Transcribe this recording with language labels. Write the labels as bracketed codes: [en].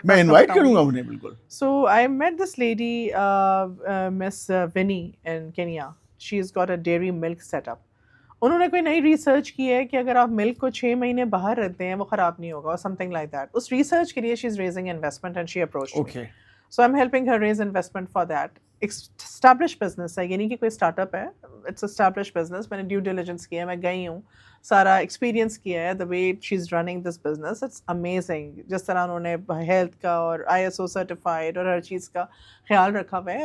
[ur] میں انوائٹ کروں گا انہیں. بالکل. [en] So I met this lady miss Winnie in Kenya. She is got a dairy milk set up. [ur] انہوں نے کوئی نئی ریسرچ کی ہے کہ اگر آپ ملک کو 6 مہینے باہر رکھتے ہیں وہ خراب نہیں ہوگا, اور [en] Something like that. [ur] اس research کے لیے [en] She is raising investment and she approached me. So I am helping her raise investment for that. Establish business ہے, [ur] یعنی کہ کوئی اسٹارٹ اپ ہے, [en] It's establish business. [ur] میں نے ڈیو ڈیلیجنس کیا ہے, میں گئی ہوں, سارا ایکسپیرینس کیا ہے. [en] The way she is running this business it's amazing. [ur] جس طرح انہوں نے ہیلتھ کا اور ISO سرٹیفائڈ اور ہر چیز کا خیال رکھا ہوا ہے.